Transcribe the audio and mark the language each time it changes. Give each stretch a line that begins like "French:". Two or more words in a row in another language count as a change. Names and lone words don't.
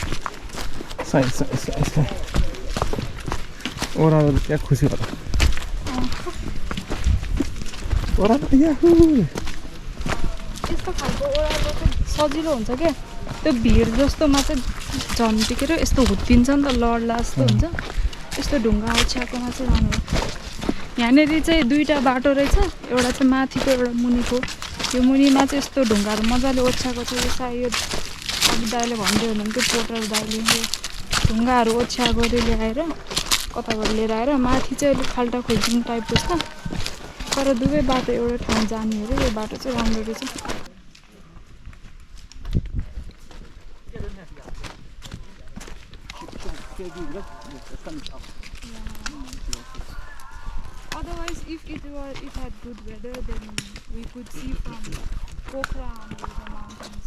English: Side.
Nepali: ओह्रालो क्या खुसी होला यस्तो खालको ओह्रालो चाहिँ सजिलो हुन्छ क्या त्यो भिड जस्तोमा चाहिँ झन्टिकेर यस्तो हुत्तिन्छ नि त लड्ला जस्तो हुन्छ यस्तो ढुङ्गा ओछ्याएकोमा चाहिँ राम्रो यहाँनिर चाहिँ दुईवटा बाटो रहेछ एउटा चाहिँ माथिको एउटा मुनिको यो मुनिमा चाहिँ यस्तो ढुङ्गाहरू मजाले ओछ्याएको छ यो सायद अघि दाइले भन्दै हुनुहुन्थ्यो पोटर दाइले यो ढुङ्गाहरू ओछ्याएको ल्याएर कताबाट लिएर आएर माथि चाहिँ अलिक खाल्टा खुल्टिङ टाइप जस्तो तर दुवै बाटो एउटा ठाउँ जाने अरे यो बाटो चाहिँ राम्रो रहेछ
English: Otherwise, if it had good weather, then we could see from Pokhara and the mountains.